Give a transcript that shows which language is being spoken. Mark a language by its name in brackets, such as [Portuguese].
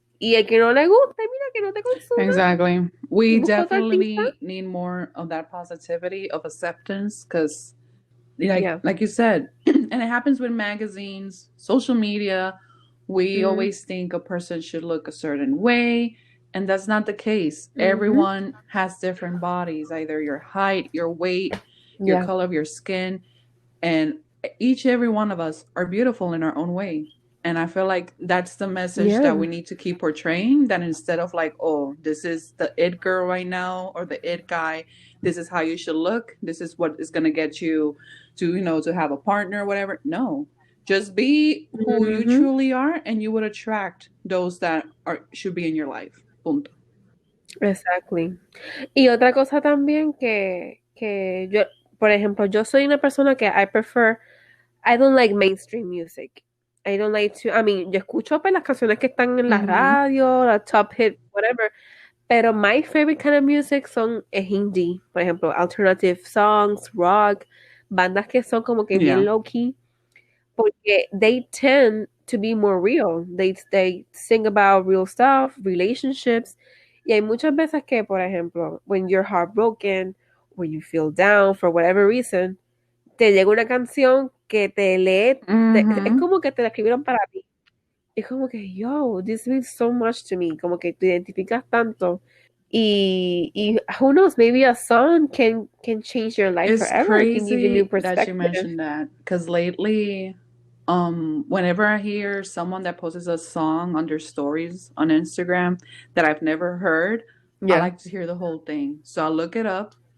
[Spanish] Y el que no le guste, mira que no te consuma. [English] Exactly. We definitely need more of that positivity, of acceptance, because like you said, and it happens with magazines, social media. We always think a person should look a certain way, and that's not the case. Everyone has different bodies, either your height, your weight, your color of your skin, and every one of us are beautiful in our own way. And I feel like that's the message that we need to keep portraying, that instead of like, oh, this is the it girl right now or the it guy, this is how you should look, this is what is going to get you to have a partner or whatever. No, just be who you truly are, and you would attract those that should be in your life. [Spanish] Punto. [English] Exactly. [Spanish] Y otra cosa también que yo, por ejemplo, yo soy una persona que [English] I don't like mainstream music. I don't like to, I mean, [Spanish] yo escucho pues las canciones que están en la radio, la top hit, whatever, pero [English] my favorite kind of music [Spanish] es Hindi, por ejemplo, [English] alternative songs, [Spanish] rock, bandas que son como que bien low key, porque [English] they tend to be more real. They sing about real stuff, relationships, [Spanish] y hay muchas veces que, por ejemplo, [English] when you're heartbroken, when you feel down for whatever reason, [Spanish] te llega una canción que te lee, es como que te la escribieron para ti. Es como que, yo, [English] this means so much to me, [Spanish] como que te identificas tanto. [English] Y who knows, maybe a song can change your life forever. It can give you new perspective. That you mentioned that, because lately, whenever I hear someone that posts a song on their stories on Instagram that I've never heard, I like to hear the whole thing. So I'll look it up.